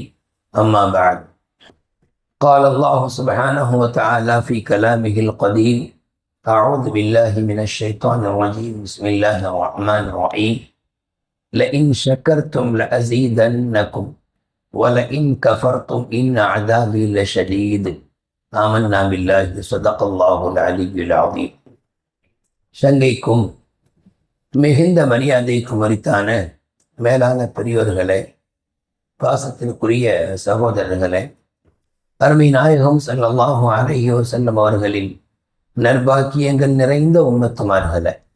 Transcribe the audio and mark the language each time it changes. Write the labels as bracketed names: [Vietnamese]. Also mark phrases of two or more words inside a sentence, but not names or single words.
[Arabic] أما بعد، قال الله سبحانه وتعالى في كلامه القديم: أعوذ بالله من الشيطان الرجيم. بسم الله الرحمن الرحيم. لئن شكرتم لأزيدنكم ولئن كفرتم إن عذابي لشديد. آمنا بالله. صدق الله العلي العظيم. [Tamil] சங்கைக்கும் மிகுந்த மரியாதைக்கும் உரித்தான மேலான பெரியோர்களே, பாசத்திற்குரிய சகோதரர்களே, அருமை நாயகம் [Arabic] صلى الله عليه وسلم [Tamil] அவர்களின் நற்பாக்கியங்கள் நிறைந்த உம்மத்துமார்களே,